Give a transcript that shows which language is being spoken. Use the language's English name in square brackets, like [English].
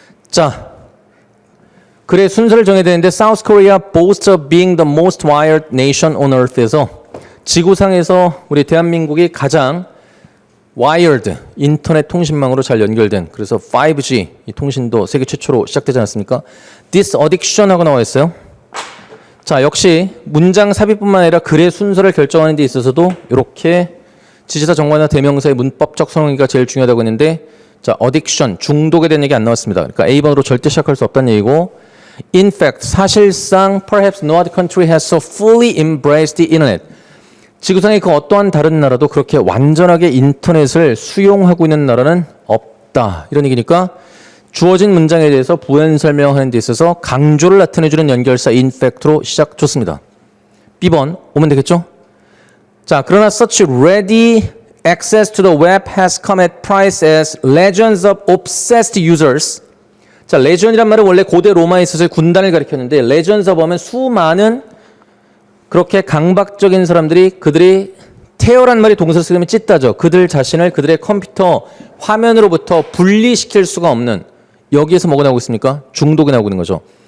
[Korean] 자, 그래 순서를 정해야 되는데 [English] South Korea boasts of being the most wired nation on earth [Korean] 에서 지구상에서 우리 대한민국이 가장 wired, 인터넷 통신망으로 잘 연결된, 그래서 5G 이 통신도 세계 최초로 시작되지 않았습니까? [English] This addiction [Korean] 하고 나와 있어요. 자, 역시 문장 삽입뿐만 아니라 글의 순서를 결정하는 데 있어서도 이렇게 지시사 정관이나 대명사의 문법적 선호기가 제일 중요하다고 했는데, 자, addiction, 중독에 대한 얘기 안 나왔습니다. 그러니까 A번으로 절대 시작할 수 없다는 얘기고, in fact, 사실상 [English] perhaps no other country has so fully embraced the internet. [Korean] 지구상의 그 어떠한 다른 나라도 그렇게 완전하게 인터넷을 수용하고 있는 나라는 없다. 이런 얘기니까 주어진 문장에 대해서 부연 설명하는 데 있어서 강조를 나타내주는 연결사 in fact로 시작 좋습니다. B번 오면 되겠죠? 자, 그러나 [English] such ready access to the web has come at price as legions of obsessed users. [Korean] 자, legion이란 말은 원래 고대 로마에 있어서 군단을 가리켰는데 legions of 하면 수많은 그렇게 강박적인 사람들이 그들이 태어란 말이 동사를 쓰면 찢다죠. 그들 자신을 그들의 컴퓨터 화면으로부터 분리시킬 수가 없는, 여기에서 뭐가 나오고 있습니까? 중독이 나오고 있는 거죠.